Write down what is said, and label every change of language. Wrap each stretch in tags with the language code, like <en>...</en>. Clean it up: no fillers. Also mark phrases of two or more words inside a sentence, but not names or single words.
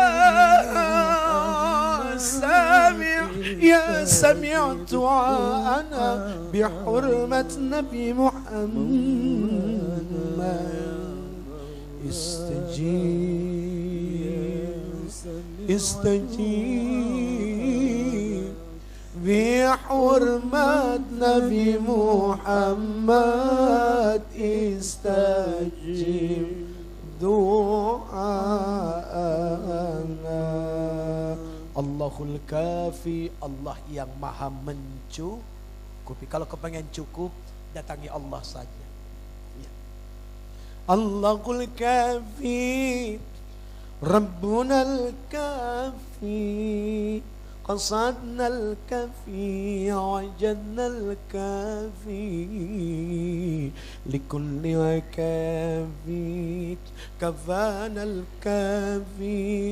<ar>سميع يا سميع دعانا بحرمة النبي محمد, استجب استجب بحرمة النبي محمد استجب دعانا. الله الكافي,</ar> <id>Allah yang maha mencukupi. Kalau kepengen cukup, datangi Allah saja. Ya.</id> <ar>الله الكافي ربنا الكافي, قصدنا الكافي وجدنا الكافي لكل كافي كفانا الكافي</ar>